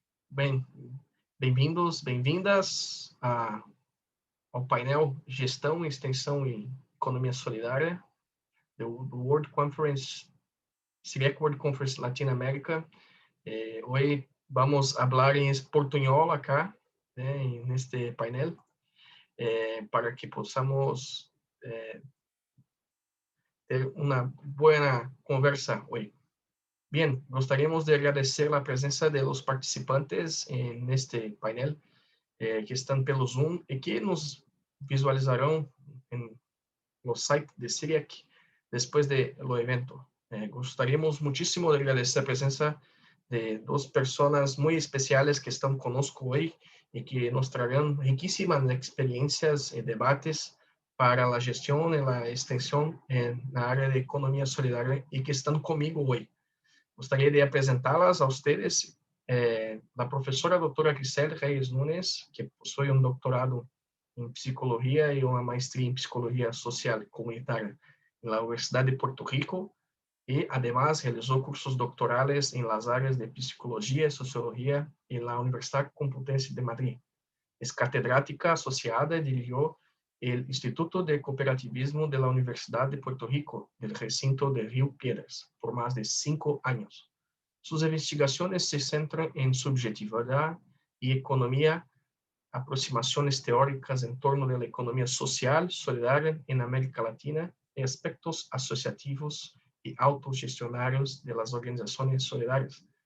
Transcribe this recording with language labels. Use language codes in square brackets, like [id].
[pt] Bem, bem-vindos, bem-vindas ao painel Gestão, Extensão e Economia Solidária do World Conference, CIRIEC World Conference Latinoamérica. Hoje vamos falar em portunhol acá, neste painel, para que possamos ter uma boa conversa hoje. [es] Bien, [pt] gostaríamos de agradecer [es] la presencia de los participantes en este painel que están pelo Zoom y que nos visualizarán en los sites de CIRIEC después de lo evento. Gostaríamos muchísimo de agradecer la presencia de dos personas muy especiales que están conosco hoy y que nos traerán riquísimas experiencias y debates para la gestión y la extensión en la área de economía solidaria y que están conmigo hoy. [pt] Gostaria de apresentá-las a vocês, a professora doutora Grisel Reyes Nunes, que possui doutorado em psicologia e uma maestria em psicologia social e comunitária na Universidade de Porto Rico, e, además, realizou cursos doctorales em las áreas de psicologia e sociologia na Universidade Complutense de Madrid. É catedrática associada e dirigiu o Instituto de Cooperativismo de la Universidad de Puerto Rico, del recinto de Río Piedras, [es] por más de 5 años. Sus investigaciones se centran en subjetividad y economía, aproximaciones teóricas en torno de la economía social solidaria en América Latina y aspectos asociativos y autogestionarios de las organizaciones solidarias.